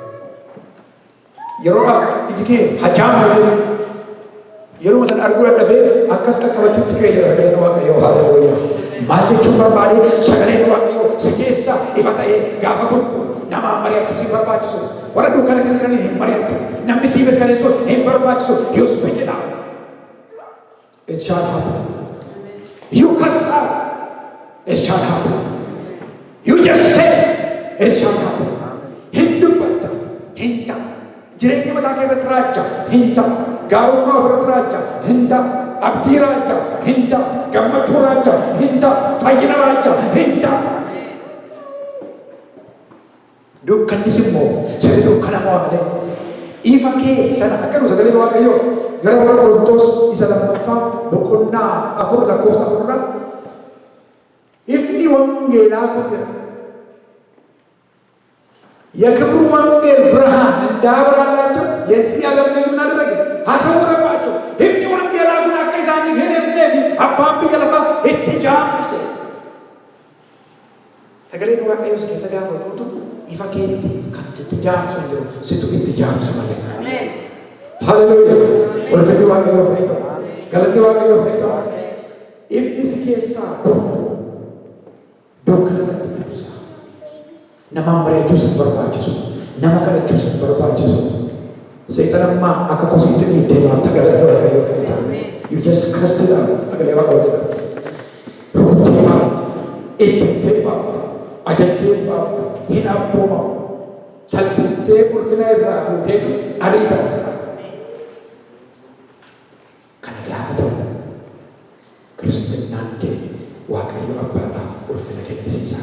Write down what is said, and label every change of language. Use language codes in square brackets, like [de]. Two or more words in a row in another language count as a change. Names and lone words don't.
[om] Yeroodhaaf iji kee hajaamu jedhu yeroo san arguu dadhabee akkas qaqqabachuutti kee jedha sagaleen Waaqayyoo. Haleluuyaa. Maal jechuun barbaade sagaleen Waaqayyoo si keessa ifa ta'ee gaafa burqu nama mari'atu si barbaachisu. Warra dukkana keessa jiraniin hin mari'attu. Namni si mirkaneessu hin barbaachisu. [en] You speak it out. It shall happen. You cast out. It shall happen. You just say it shall happen. [om] Hin dubbatta. Hin ta'a. Jireenya mataa kee irratti raacha. Hin ta'a. Gaarummaa ofirratti raacha. Hin ta'a. Abdii raacha. Hin ta'a. Gammachuu raacha. Hin ta'a. Fayyina raacha. Hin ta'a. Dukkannis immoo sirri dukkana moo malee ifa kee sana akka nu sagalee Waaqayyoo gara warra Qorontos isa lammaffaa boqonnaa 4 lakkoofsa 4 ifni wangeelaa kun jedha [am] የክብሩ ወንጌል ብርሃን እንዳበራላቸው የዚህ ዓለም ልጅ ምን አደረገ? [om] አሸወረባቸው። ifni wangeelaa kun akka isaaniif hedemneef abbaan biyya lafaa itti jaamse. Sagaleen Waaqayyoos keessa gaafa tuutu ifa keetti kan sitti jaamsu jiru situ itti jaamsa malee. Ameen. Haleluuyaa. Ulfinni Waaqayyoo fayyadu. Galanni Waaqayyoo fayyadu. Ifni si keessaa dukkana irratti ibsa. Nama mari'achuus hin barbaachisu. Nama kadhachuus hin barbaachisu. Seexana ammaa akka kosiitti dhiittee baafta galanni Waaqayyoo fayyadu. [en] You just cast it out. [om] Sagalee Waaqayyoo jedha. Rukuttee baafta. Ittee baafta. Ajajjee baafta. Hin abboomamu. Salphiftee ulfina irraa fuuteetu ariitaa. Kana gaafa ta'u Kiristinnaan kee Waaqayyo abbaadhaaf ulfina kennisiisa.